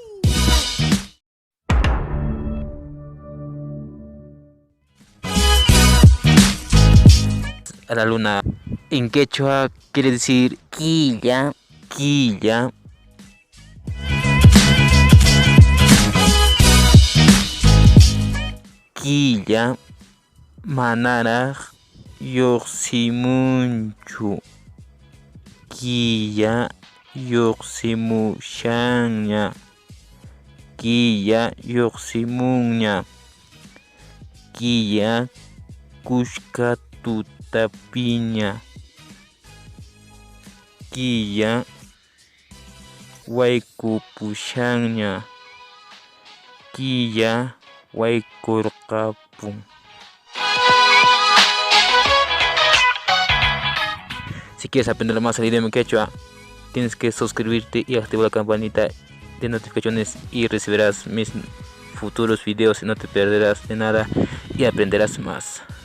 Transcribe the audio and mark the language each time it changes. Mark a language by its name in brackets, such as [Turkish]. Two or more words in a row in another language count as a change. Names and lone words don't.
[Spanish] A la luna en quechua quiere decir [Quechua] quilla, quilla. Quilla manaraj lluqsimunchu. Quilla lluqsimushanña. Quilla lluqsimunña. Quilla kushka tutapiña. Quilla waykupushanña. Quilla waykurqapun. [Spanish] Si quieres aprender más el idioma quechua, tienes que suscribirte y activar la campanita de notificaciones y recibirás mis futuros videos y no te perderás de nada y aprenderás más.